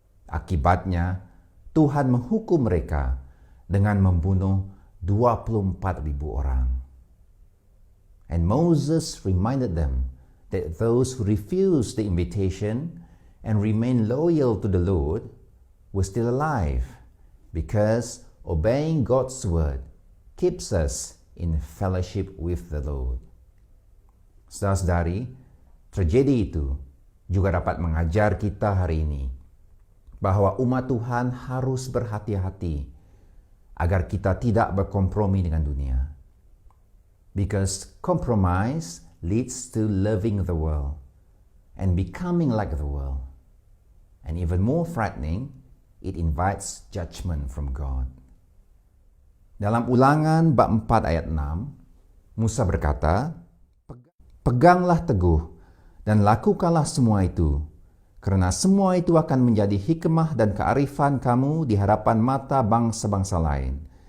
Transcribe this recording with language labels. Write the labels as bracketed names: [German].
[Indonesian] Akibatnya, Tuhan menghukum mereka dengan membunuh 24,000 orang. [English] And Moses reminded them that those who refused the invitation and remain loyal to the Lord were still alive, because obeying God's word keeps us in fellowship with the Lord. [Indonesian] Saudara-saudari, tragedi itu juga dapat mengajar kita hari ini bahwa umat Tuhan harus berhati-hati agar kita tidak berkompromi dengan dunia. [English] Because compromise leads to loving the world and becoming like the world. And even more frightening, it invites judgment from God. [Indonesian] Dalam Ulangan bab 4 ayat 6, Musa berkata, "Peganglah teguh dan lakukanlah semua itu, karena semua itu akan menjadi hikmah dan kearifan kamu di hadapan mata bangsa-bangsa lain.